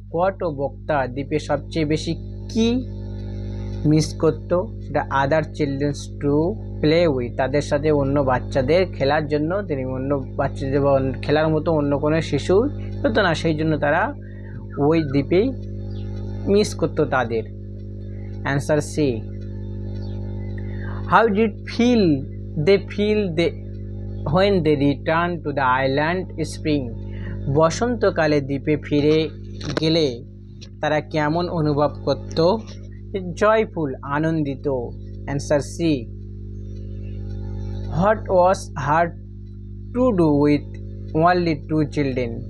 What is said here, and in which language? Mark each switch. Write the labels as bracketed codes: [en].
[bn] কোয়াট ও বক্তা দ্বীপে সবচেয়ে বেশি কি মিস করতো? সেটা [en] other childrens to play with, [bn] তাদের সাথে অন্য বাচ্চাদের খেলার জন্য। তিনি অন্য বাচ্চাদের খেলার মতো অন্য কোনো শিশু হতো না, সেই জন্য তারা ওই দ্বীপেই মিস করতো তাদের। [en] Answer C. How did they feel when they return to the island spring? [bn] বসন্তকালে দ্বীপে ফিরে গেলে তারা কেমন অনুভব করত? [en] Joyful, আনন্দিত। Answer C. What was hard to do with only two children?